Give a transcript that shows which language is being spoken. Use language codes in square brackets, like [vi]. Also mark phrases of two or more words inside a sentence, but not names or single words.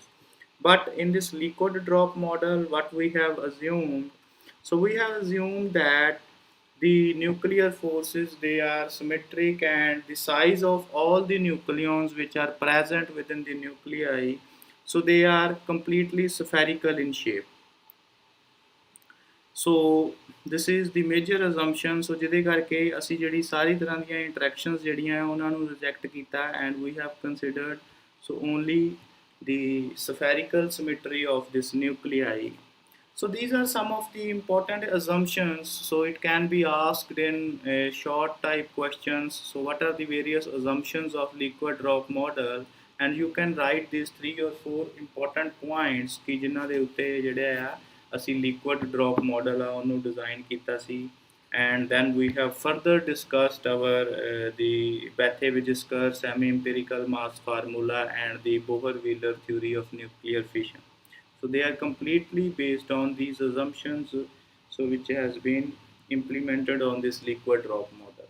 [en] But in this liquid drop model, what we have assumed, so we have assumed that the nuclear forces they are symmetric, and the size of all the nucleons which are present within the nuclei, so they are completely spherical in shape. So this is the major assumption, ਸੋ [pa] ਜਿਹਦੇ ਕਰਕੇ ਅਸੀਂ ਜਿਹੜੀ ਸਾਰੀ ਤਰ੍ਹਾਂ ਦੀਆਂ ਇੰਟਰੈਕਸ਼ਨਸ ਜਿਹੜੀਆਂ ਉਹਨਾਂ ਨੂੰ ਰਿਜੈਕਟ ਕੀਤਾ, [en] and we have considered so only the spherical symmetry of this nuclei. So these are some of the important assumptions, so it can be asked in short type questions. So what are the various assumptions of liquid drop model, and you can write these 3 or 4 important points [pa] ਕਿ ਜਿਨ੍ਹਾਂ ਦੇ ਉੱਤੇ ਜਿਹੜੇ ਆ ਅਸੀਂ [en] liquid drop model [pa] ਆ ਉਹਨੂੰ design ਕੀਤਾ ਸੀ. [en] And then we have further discussed our the Bethe-Vijiskar semi-empirical mass formula and the Bohr-Wheeler theory of nuclear fission. So they are completely based on these assumptions, so which has been implemented on this liquid drop model.